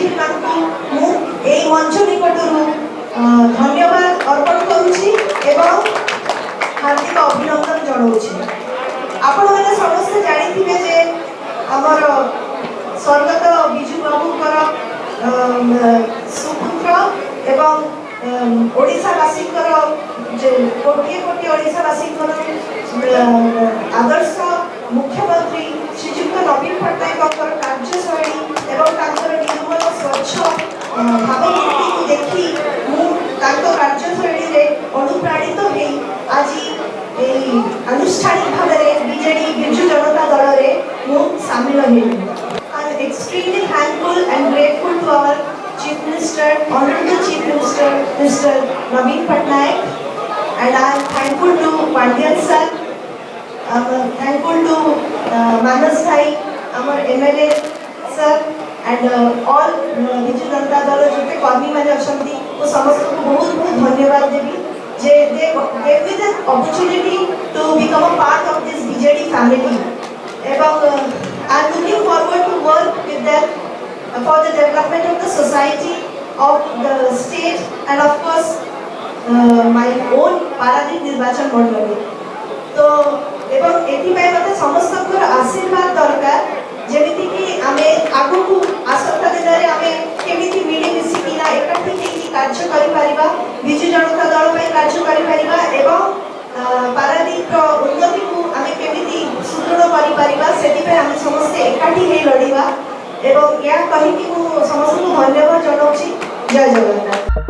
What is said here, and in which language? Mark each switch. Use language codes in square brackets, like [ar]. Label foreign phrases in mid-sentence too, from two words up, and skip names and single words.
[or] ମାନଙ୍କୁ ମୁଁ ଏଇ ମଞ୍ଚ ନିକଟରୁ ଧନ୍ୟବାଦ ଅର୍ପଣ କରୁଛି ଏବଂ ହାର୍ଦ୍ଦିକ ଅଭିନନ୍ଦନ ଜଣାଉଛି। ଆପଣମାନେ ସମସ୍ତେ ଜାଣିଥିବେ ଯେ ଆମର ସ୍ୱର୍ଗତ ବିଜୁ ବାବୁଙ୍କର ସୁପୁତ୍ର ଏବଂ ଓଡ଼ିଶାବାସୀଙ୍କର ଯେ କୋଟିଏ କୋଟି ଓଡ଼ିଶାବାସୀଙ୍କର ଆଦର୍ଶ ମୁଖ୍ୟମନ୍ତ୍ରୀ ଶ୍ରୀଯୁକ୍ତ ନବୀନ ପଟ୍ଟନାୟକଙ୍କର କାର୍ଯ୍ୟଶୈଳୀ ଏବଂ ତାଙ୍କର ନିର୍ମଳ ସ୍ୱଚ୍ଛ ଭାବମୂର୍ତ୍ତିକୁ ଦେଖି ମୁଁ ତାଙ୍କ କାର୍ଯ୍ୟଶୈଳୀରେ ଅନୁପ୍ରାଣିତ ହେଇ ଆଜି ଏଇ ଆନୁଷ୍ଠାନିକ ଭାବେ ବିଜେଡି ବିଜୁ ଜନତା ଦଳରେ ମୁଁ ସାମିଲ ହେଲି। [en] I am extremely thankful and grateful to our Chief Minister, Honorable Chief Minister, Mr. Naveen Patnaik, and I am thankful to Pandian sir. I am thankful to Manas Bhai, our MLA sir, and all Biju Janata Dal [or] ଯେତେ କର୍ମୀ ମାନେ ଅଛନ୍ତି ଓ ସମସ୍ତଙ୍କୁ ବହୁତ ବହୁତ ଧନ୍ୟବାଦ ଦେବି ଯେ [en] they gave me the opportunity to become a part of this BJD family. এবং I am looking forward to work with them for the development of the society, of the state, and of course my own Paradip [or] ନିର୍ବାଚନ ମଣ୍ଡଳୀ। ତ ଏବଂ ଏଥିପାଇଁ ମତେ ସମସ୍ତଙ୍କର ଆଶୀର୍ବାଦ ଦରକାର ଯେମିତିକି ଆମେ ଆଗକୁ ଆସନ୍ତା ଦିନରେ ଆମେ କେମିତି ମିଳିମିଶିକିନା ଏକାଠି ହେଇକି କାର୍ଯ୍ୟ କରିପାରିବା ବିଜୁ ଜନତା ଦଳ ପାଇଁ କାର୍ଯ୍ୟ କରିପାରିବା ଏବଂ ପାରାଦୀପର ଉନ୍ନତିକୁ ଆମେ କେମିତି ସୁଦୃଢ଼ କରିପାରିବା ସେଥିପାଇଁ ଆମେ ସମସ୍ତେ ଏକାଠି ହେଇ ଲଢ଼ିବା ଏବଂ ଏହା କହିକି ମୁଁ ସମସ୍ତଙ୍କୁ ଧନ୍ୟବାଦ ଜଣାଉଛି। ଜୟ ଜଗନ୍ନାଥ।